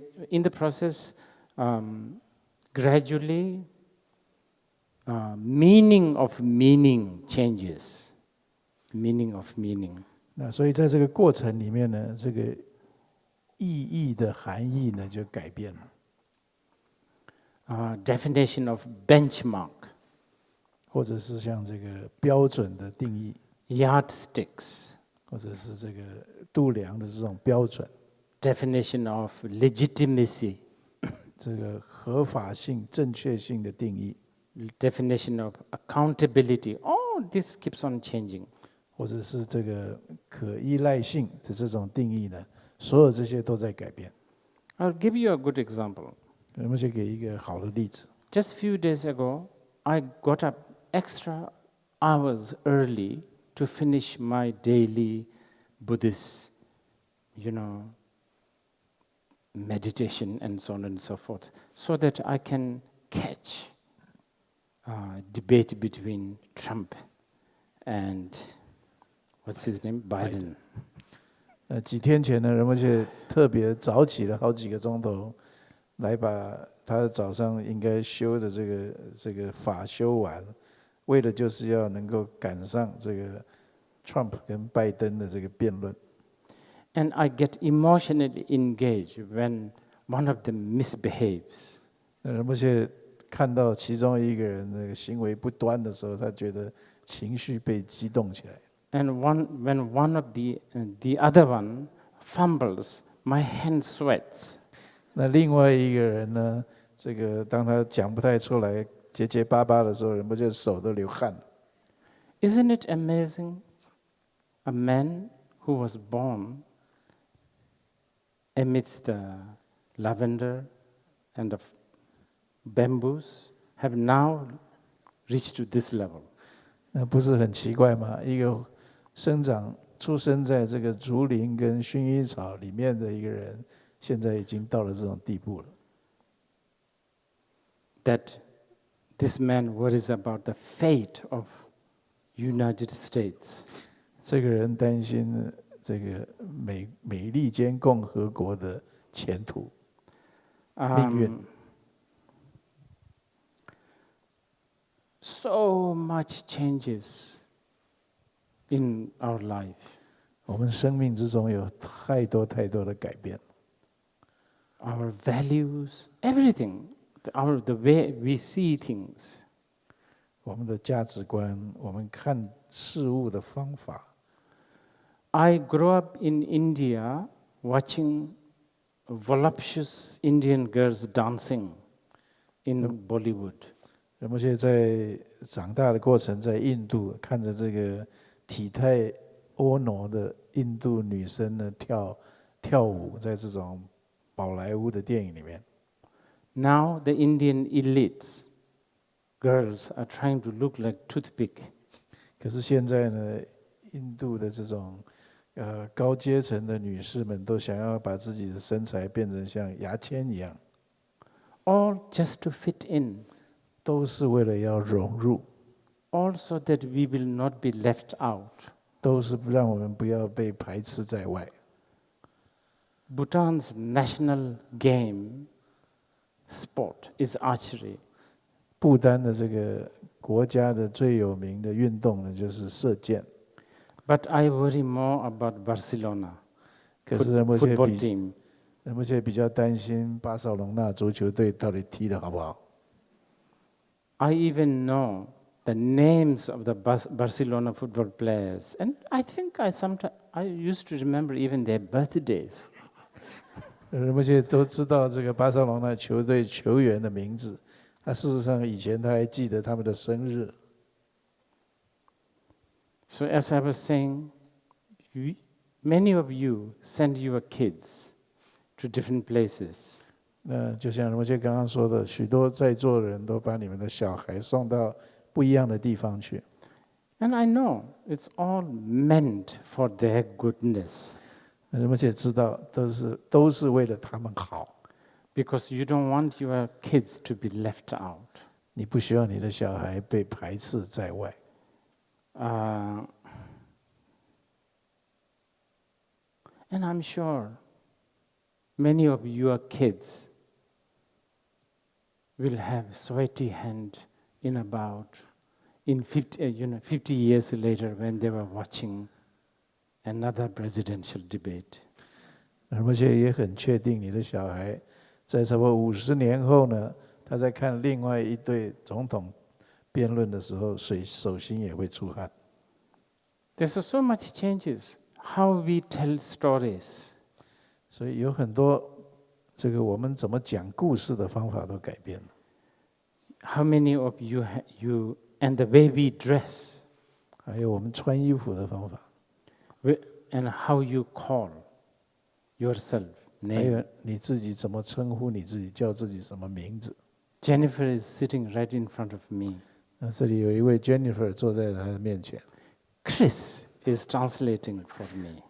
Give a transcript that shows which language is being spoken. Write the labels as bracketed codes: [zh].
[en] In the process, gradually, meaning of meaning changes. Meaning of meaning. [zh] 那所以在这个过程里面呢，这个意义的含义呢就改变了。 [en] Definition of benchmark. [zh] 或者是像这个标准的定义。 [en] Yardsticks. [zh] 或者是这个度量的这种标准。 [en] Definition of legitimacy. [zh] 这个合法性、正确性的定义。 [en] Definition of accountability. All this keeps on changing. [zh] 或者是这个可依赖性的这种定义呢，所有这些都在改变。 [en] I'll give you a good example. [zh] 我们先给一个好的例子。 [en] Just a few days ago, I got up extra hours early to finish my daily Buddhist, meditation and so on and so forth, so that I can catch debate between Trump and what's his name? Biden. [zh] 几天前呢，人们就特别早起了好几个钟头，来把他早上应该修的这个法修完，为的就是要能够赶上这个 Trump 跟拜登的这个辩论。 [en] And I get emotionally engaged when one of them misbehaves. [zh] 人们就看到其中一个人那个行为不端的时候，他觉得情绪被激动起来。 [en] And when one of the other one fumbles, my hand sweats. [zh] 那另外一个人呢，这个当他讲不太出来，结结巴巴的时候，人不就手都流汗了。 [en] Isn't it amazing? A man who was born amidst the lavender and the bamboos have now reached to this level. [zh] 那不是很奇怪吗？一个出生在这个竹林跟薰衣草里面的一个人，现在已经到了这种地步了。 [en] That this man worries about the fate of United States. [zh] 这个人担心这个美利坚共和国的前途、命运。 [en] So much changes in our life. [zh] 我们生命之中有太多的改变。 [en] Our values, everything, the way we see things. [zh] 我们的价值观，我们看事物的方法。 [en] I grew up in India watching voluptuous Indian girls dancing in Bollywood. [zh] 而且在长大的过程，在印度看着这个体态婀娜的印度女生呢跳舞，在这种宝莱坞的电影里面。 [en] Now the Indian elites, girls are trying to look like toothpick. [zh] 可是现在呢，印度的这种高阶层的女士们都想要把自己的身材变成像牙签一样。 [en] All just to fit in. [zh] 都是为了要融入。 [en] Also that we will not be left out. [zh] 都是让我们不要被排斥在外。 [en] Bhutan's national game sport is archery. [zh] 不丹的这个国家的最有名的运动呢，就是射箭。 [en] But I worry more about Barcelona [zh] 可是人们 [en] football team. [zh] 人们比较担心巴塞隆纳足球队到底踢得好不好。 [en] I even know the names of the Barcelona football players, and I think I used to remember even their birthdays. [zh] 人们都知道这个巴塞隆纳球队球员的名字，事实上以前他还记得他们的生日。 [en] So as I was saying, many of you send your kids to different places. [zh] 那就像我刚刚说的，许多在座的人都把你们的小孩送到不一样的地方去。 [en] And I know it's all meant for their goodness. [zh] 人们知道都是为了他们好。 [en] Because you don't want your kids to be left out. [zh] 你不希望你的小孩被排斥在外。 [en] And I'm sure many of your kids will have sweaty hand in 50 years later when they were watching another presidential debate. [zh] 而且也很确定你的小孩在差不多50年后呢，他在看另外一对总统辩论的时候，手心也会出汗。 [en] There's so much changes how we tell stories. [zh] 所以有很多这个我们怎么讲故事的方法都改变了。 [en] How many of you and the way we dress? [zh] 还有我们穿衣服的方法。 [en] And how you call yourself name. [zh] 还有你自己怎么称呼你自己，叫自己什么名字。 [en] Jennifer is sitting right in front of me. [zh] 这里有一位 Jennifer 坐在他的面前。 [en] Chris is translating for me.